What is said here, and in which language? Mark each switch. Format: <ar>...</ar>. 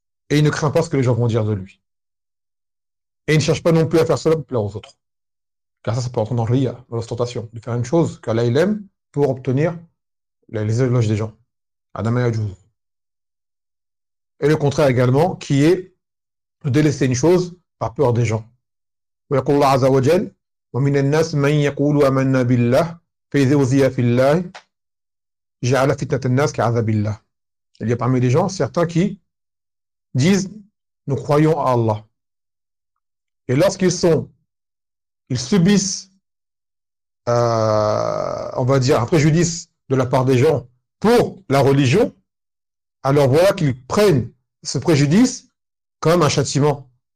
<fr>Et il ne craint pas ce que les gens vont dire de lui. Et il ne cherche pas non plus à faire cela pour plaire aux autres. Car ça peut entrer dans le riya, dans l'ostentation, de faire une chose qu'Allah il aime pour obtenir les éloges des gens.</fr> <ar>Adama yajouz.</ar> <fr>Et le contraire également, qui est de délaisser une chose par peur des gens.</fr> <ar>Ou yaqullahu azza wa jal, ومن الناس من يقول آمنا بالله فإذا أوذي في الله جعل فتنة الناس كعذاب الله.</ar> <fr>Il y a parmi les gens certains qui disent nous croyons à Allah. Et lorsqu'ils subissent, on va dire, un préjudice de la part des gens pour la religion, alors voilà qu'ils prennent ce préjudice comme un châtiment.</fr>